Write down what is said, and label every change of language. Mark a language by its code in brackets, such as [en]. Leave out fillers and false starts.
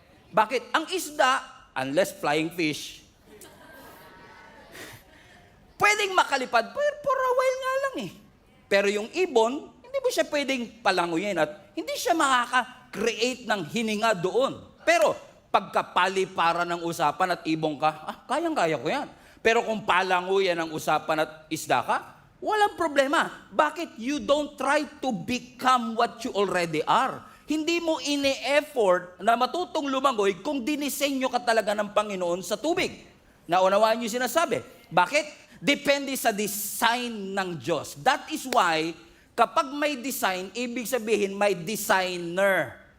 [tl] Bakit? Ang isda, [en] unless flying fish, [tl] pwedeng makalipad, pero [en] for a while [tl] nga lang eh. Pero yung ibon, hindi mo siya pwedeng palanguyin at hindi siya makaka-create ng hininga doon. Pero pagkapaliparan ng usapan at ibong ka, kayang-kaya ko yan. Pero kung palanguyan ng usapan at isda ka, walang problema. Bakit? [en] You don't try to become what you already are. [tl] Hindi mo ini-effort na matutong lumangoy kung dinisenyo ka talaga ng Panginoon sa tubig. Naunawaan niyo sinasabi. Bakit? Depende sa design ng Diyos. [en] That is why, [tl] kapag may design, ibig sabihin may designer.